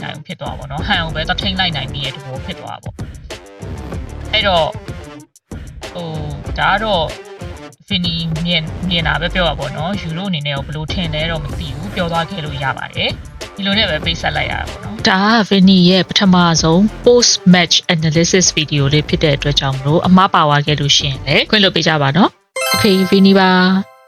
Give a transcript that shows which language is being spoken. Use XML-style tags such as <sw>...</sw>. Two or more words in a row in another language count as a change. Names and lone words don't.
<my>နိုင်ဘူးဖြစ်သွားပါတော့ဟန်ကိုပဲတော့ထိန်လိုက်နိုင်ပြီးတဲ့တဘောဖြစ်သွားပါပေါ့အဲ့တော့ဒါတော့ဖီနီမြင်တာပဲပြောပါပေါ့နော်ယူရိုအနေနဲ့ရောဘယ်လိုထင်လဲတော့မသိဘူးပြောသွားခဲ့လို့ရပါတယ်ဒီလိုနဲ့ပဲပေးဆက်လိုက်ရတာပေါ့နော်ဒါကဖီနီရဲ့ပထမဆုံး</my> <en>post match analysis video</en> <my>လေးဖြစ်တဲ့အတွက်ကြောင့်မလို့အမှားပါသွားခဲ့လို့ရှိရင်လည်းခွင့်လွှတ်ပေးကြပါနော် Okay ဖီနီပါ</my>